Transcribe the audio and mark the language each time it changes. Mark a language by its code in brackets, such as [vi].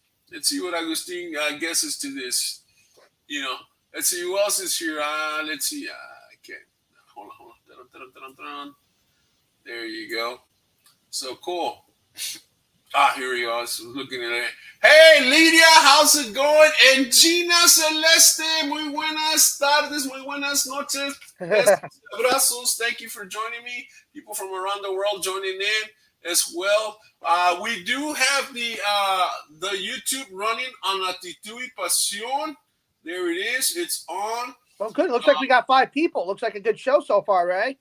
[en] Let's see what Agustin guesses to this. Let's see who else is here. Let's see. Okay. Hold on. There you go. So cool. Here we go. I was looking at it. Hey, Lydia, how's it going? [es] And Gina Celeste, muy buenas tardes, muy buenas noches. Abrazos. [en] Thank you for joining me. People from around the world joining in as well. We do have the YouTube running on ACTITUD y PASIÓN. There it is. It's on. Well, good. Looks like we got 5 people. Looks like a good show so far, right?